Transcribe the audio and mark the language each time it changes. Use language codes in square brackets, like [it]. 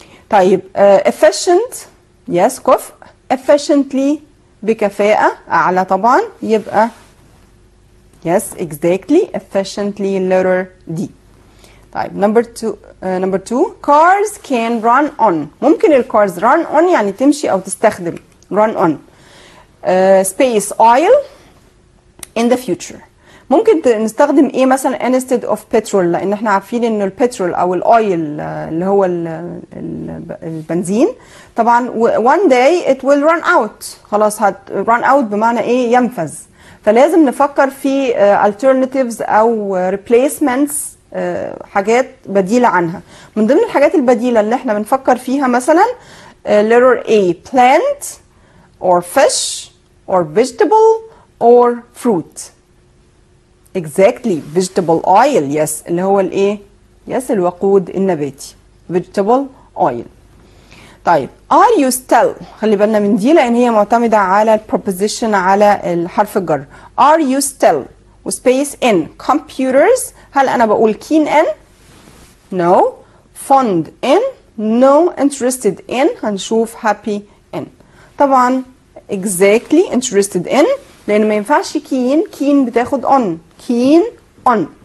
[en] طيب efficient yes كفء efficiently [ar] بكفاءة أعلى طبعا يبقى [en] yes exactly efficiently letter D. طيب number two cars can run on. ممكن الكارز run on [ar] يعني تمشي أو تستخدم [en] run on space oil in the future. [ar] ممكن نستخدم ايه مثلا instead of petrol، لان احنا عارفين ان البترول او الاويل اللي هو البنزين طبعا [en] one day it will run out، [ar] خلاص run out بمعنى ايه؟ ينفذ. فلازم نفكر في alternatives او replacements، حاجات بديلة عنها. من ضمن الحاجات البديلة اللي احنا بنفكر فيها مثلا [en] letter A plant or fish or vegetable or fruit. exactly vegetable oil yes [ar] اللي هو الايه؟ [en] yes [ar] الوقود النباتي [en] vegetable oil. [ar] طيب [en] are you still، [ar] خلي بالنا من دي لان هي معتمدة على البروبوزيشن، على الحرف الجر. [en] are you still وسبيس in computers، [ar] هل انا بقول [en] keen in؟ no. fond in؟ no. interested in؟ هنشوف happy in. طبعا exactly interested in [ar] لان ما ينفعش [en] keen بتاخد on، keen on.